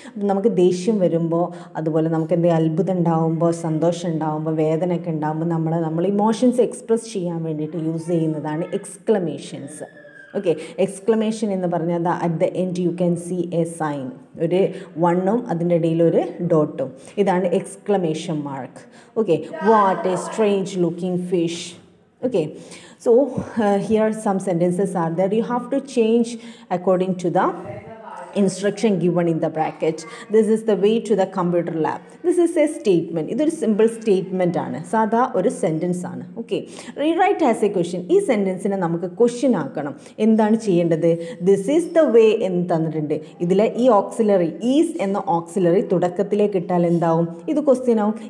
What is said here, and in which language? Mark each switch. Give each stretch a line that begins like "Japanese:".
Malayalam: നമുക്ക് ദേഷ്യം വരുമ്പോൾ, അതുപോലെ നമുക്ക് എന്തെങ്കിലും അത്ഭുതം ഉണ്ടാകുമ്പോൾ, സന്തോഷം ഉണ്ടാകുമ്പോൾ, വേദനയൊക്കെ ഉണ്ടാകുമ്പോൾ നമ്മൾ ഇമോഷൻസ് എക്സ്പ്രസ് ചെയ്യാൻ വേണ്ടിയിട്ട് യൂസ് ചെയ്യുന്നതാണ് എക്സ്ക്ലമേഷൻസ്. ഓക്കെ, എക്സ്ക്ലമേഷൻ എന്ന് പറഞ്ഞാൽ
English: at the end you can see a sign,
Malayalam: ഒരു വണ്ണും അതിൻ്റെ ഇടയിൽ ഒരു ഡോട്ടും, ഇതാണ് exclamation mark.
English: Okay, what a strange looking fish. Okay, so here some sentences are there. You have to change according to the instruction given in the bracket. This is the way to the computer lab. This is a statement.
Malayalam: ഇതൊരു simple statement ആണ്, സാധാ ഒരു sentence ആണ്. Okay,
English: Rewrite as a question.
Malayalam: ഈ സെൻറ്റൻസിനെ നമുക്ക് question ആക്കണം. എന്താണ് ചെയ്യേണ്ടത്?
English: this is the way
Malayalam: എന്ന് തന്നിട്ടുണ്ട്. ഇതിലെ ഈ ഓക്സിലറി, ഈസ് എന്ന ഓക്സിലറി തുടക്കത്തിലേക്ക് ഇട്ടാൽ എന്താവും? ഇത് ക്വസ്റ്റ്യൻ ആവും.